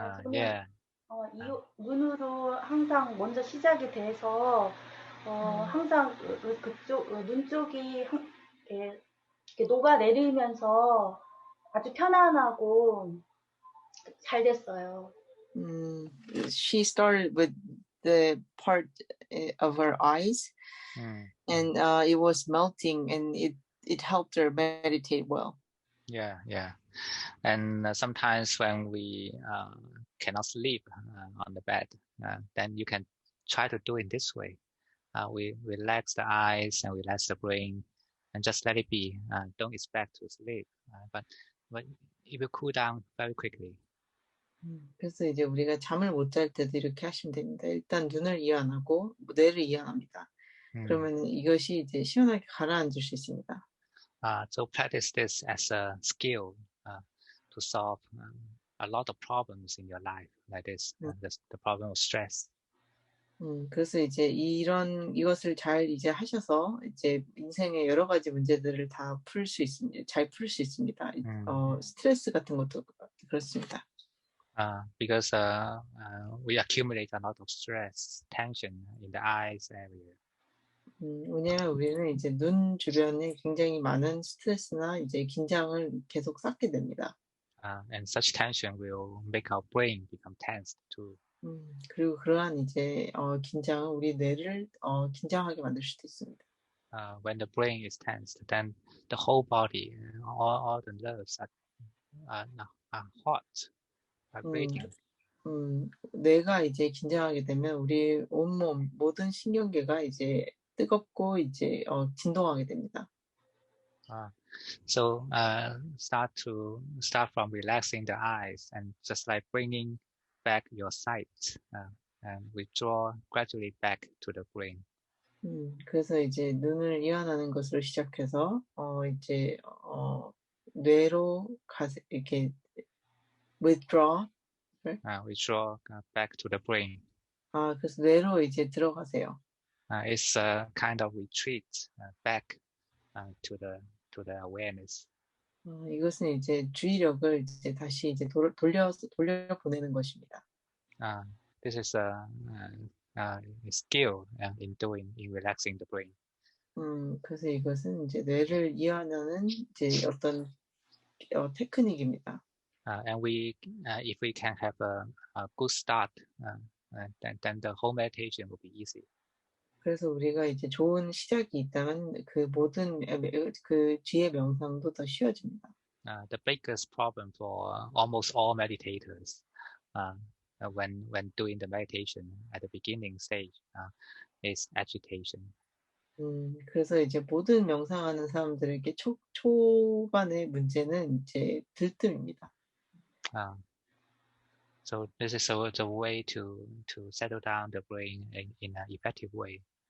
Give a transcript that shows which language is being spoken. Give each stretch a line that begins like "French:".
Korean: Yeah. 눈으로 항상 먼저 시작이 돼서 항상 그쪽 눈 쪽이 이렇게 녹아내리면서 아주 편안하고 잘 됐어요.
English: She started with the part of her eyes, and it was melting, and it helped her meditate well. Yeah. And sometimes when we cannot sleep on the bed, then you can try to do it this way. We relax the eyes and relax the brain, and just let it be. Don't expect to sleep, but it will cool down very quickly.
Korean: 그래서 이제 우리가 잠을 못 잘 때도 이렇게 하시면 됩니다. 일단 눈을 이완하고 뇌를 이완합니다. 그러면 이것이 이제 시원하게 가라앉을 수 있습니다.
English: So practice this as a skill to solve a lot of problems in your life, like this, the problem of stress.
Korean: 그래서 이제 이것을 잘 이제 하셔서 이제 인생의 여러 가지 문제들을 다 풀 수 있습니다. 잘 풀 수 있습니다. 스트레스 같은 것도 그렇습니다.
English: Because we accumulate a lot of stress, tension in the eyes area.
Korean: 왜냐하면 우리는 이제 눈 주변에 굉장히 많은 스트레스나 이제 긴장을 계속 쌓게 됩니다.
English: And such tension will make our brain become tensed too.
Korean: 그리고 그러한 이제 긴장은 우리 뇌를 긴장하게 만들 수도 있습니다.
English: When the brain is tensed, then the whole body, all the nerves are hot, vibrating.
Korean: 뇌가 이제 긴장하게 되면 우리 온몸 모든 신경계가 이제 뜨겁고 이제 진동하게 됩니다.
English: So start from relaxing the eyes and just like bringing back your sight and withdraw gradually back to the brain.
Korean: 그래서 이제 눈을 이완하는 것으로 시작해서 이제 뇌로 이렇게 withdraw
English: withdraw back to the brain.
Korean: 그래서 뇌로 이제 들어가세요.
English: It's a kind of retreat back to the awareness.
Korean: 이것은 이제 주의력을 이제 다시 이제 돌려 보내는 것입니다.
English: This is a skill in relaxing the brain.
Korean: 그래서 이것은 이제 뇌를 이완하는 이제 어떤 테크닉입니다.
English: And if we can have a good start, then the whole meditation will be easy.
Korean: 그래서 우리가 이제 좋은 시작이 있다면 그 모든 그 뒤의 명상도 더 쉬워집니다.
English: The biggest problem for almost all meditators when doing the meditation at the beginning stage is agitation.
Korean: 그래서 이제 모든 명상하는 사람들에게 초반의 문제는 이제 들뜸입니다.
English: So this is the way to settle down the brain in an effective way.